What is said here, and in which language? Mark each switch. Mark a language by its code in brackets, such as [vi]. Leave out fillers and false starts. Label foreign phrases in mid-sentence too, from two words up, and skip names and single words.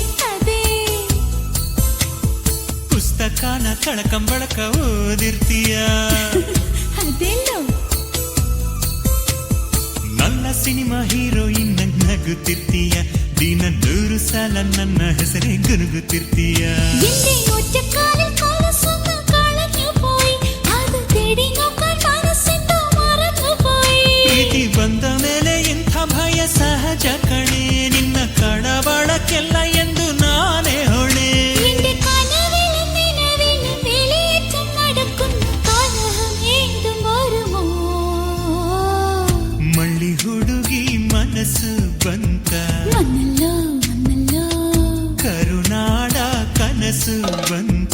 [kn] ಪುಸ್ತಕನ ಕಳಕಂಬಳಕ ಓದಿರ್ತೀಯ ಅದೆಲ್ಲೋ ನನ್ನ ಸಿನಿಮಾ ಹೀರೋಯಿನ್ ನಗುತ್ತಿರ್ತೀಯ ದಿನ 100 ಸಲ ನನ್ನ ಹೆಸರೇ ಗುನುಗುತ್ತಿರ್ತೀಯ [ml] എന്റെ ഒറ്റക്കാലിൽ കൊലസൊന്ന് കളഞ്ഞു പോയി അത് തേടി നോക്കാൻ മനസ്സെന്തോ മറന്നു പോയി [kn] ಸಹಜ ಕಣೆ ನಿನ್ನ ಕಳವಳಕ್ಕೆಲ್ಲ ಎಂದು ನಾನೇ ಹೊಣೆ [ml] എന്റെ കനവിലും നിലവിലും വെളിയേറ്റം നടക്കുന്ന കലഹമേതും വരുമോ [kn] ಮಳ್ಳಿ ಹುಡುಗಿ ಮನಸ್ಸು ಬಂತ [ml] വന്നല്ലോ വന്നല്ലോ [kn] ಕರುನಾಡ ಕನಸು ಬಂತ